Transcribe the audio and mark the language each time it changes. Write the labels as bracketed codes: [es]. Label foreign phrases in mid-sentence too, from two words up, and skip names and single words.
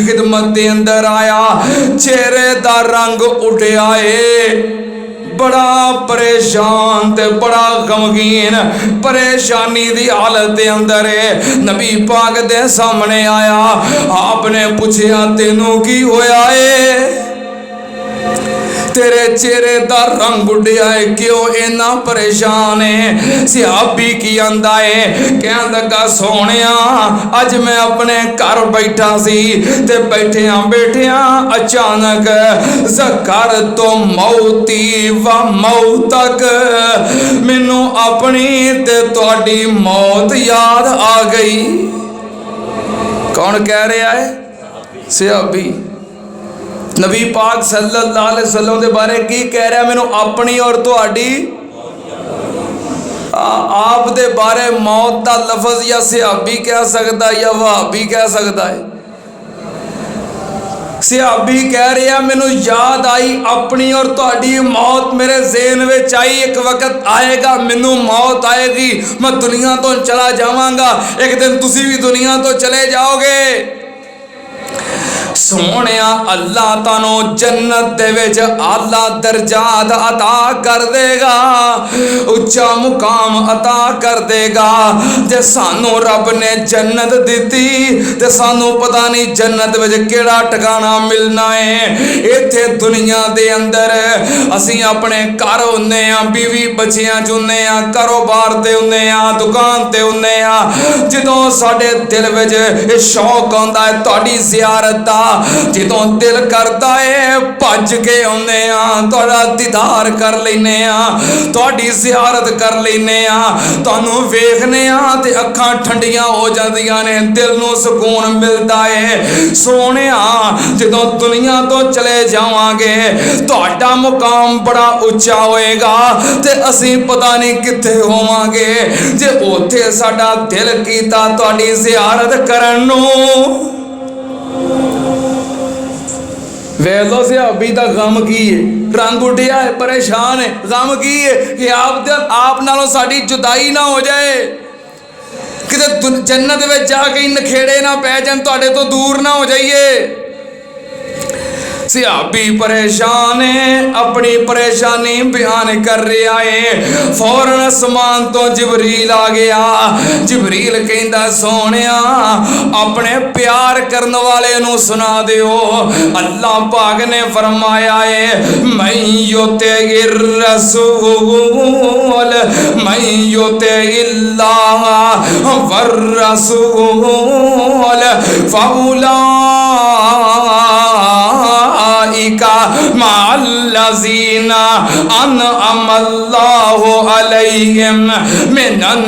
[pa] خدمت دے اندر آیا چہرے دا رنگ اٹھے آئے بڑا پریشان تے بڑا غمگین پریشانی دی حالت دے اندر ہے نبی پاک دے سامنے آیا آپ نے پوچھیا تینوں کی ہویا ہے تیرے چہرے دا رنگ اڈیا ہے کیوں اینا پریشان ہے صحابی کی آندا ہے کہن لگا سونیا اج میں اپنے گھر بیٹھا سی تے بیٹھیاں اچانک ذکر تو موتی و موتک مینوں اپنی تے تہاڈی موت یاد آ گئی کون کہہ رہا ہے صحابی نبی پاک صلی اللہ علیہ وسلم دے بارے کی کہہ رہا ہے مینوں اپنی اور تہاڈی آپ دے بارے موت دا لفظ [ur] یا صحابی کہہ سکتا ہے یا وہابی کہہ سکتا ہے؟ صحابی کہہ رہے ہیں [pa] مینوں یاد آئی اپنی اور تہاڈی موت میرے ذہن وچ آئی، ایک وقت آئے گا مینوں موت آئے گی، میں دنیا تو چلا جاواں گا، ایک دن تسی بھی دنیا تو چلے جاؤ گے۔ سونیا اللہ تانوں جنت دے وچ اعلیٰ درجات عطا کر دے گا، اچا مقام عطا کر دے گا۔ جے سانوں رب نے جنت دتی تے سانوں پتہ نہیں جنت وچ کیڑا ٹھکانہ ملنا ہے۔ ایتھے دنیا دے اندر اسی اپنے گھر ہوندے ہاں، بیوی بچیاں چ ہوندے ہاں، کاروبار تے ہوندے ہاں، دکان تے ہوندے ہاں، جدوں ساڈے دل وچ شوق آندا ہے تہاڈی زیارت دا، جدوں دل کردا ہے بھج کے آنے ہاں، تہاڈا دیدار کر لینے ہاں، تہاڈی زیارت کر لینے ہاں، تانوں ویکھنے ہاں تے اکھاں ٹھنڈیاں ہو جاندیاں نے، دل نوں سکون ملدا ہے۔ سونیا جدوں دنیا تو چلے جاواں گے تہاڈا مقام بڑا اونچا ہوئے گا تے اسی پتہ نہیں کتھے ہوواں گے، جے اوتھے ساڈا دل کیتا تہاڈی زیارت کرن نوں۔ ویلو صحابی دا غم کی ہے، رنگ اٹھیا ہے، پریشان ہے، غم کی ہے کہ آپ نالوں ساڈی جدائی نہ ہو جائے، کتے جنت میں جا کے نکھیڑے نہ پہ جان، تہاڈے تو دور نہ ہو جائیے۔ صحابی پریشان ہے، اپنی پریشانی بیان کر رہا ہے، فوراً آسمان تو جبریل آ گیا۔ جبریل کہندا سونیا اپنے پیار کرن والے نو سنا دیو، اللہ پاک نے فرمایا ہے [ar] من یطع الرسول من یطع اللہ والرسول مع الذین انعم اللہ علیہم من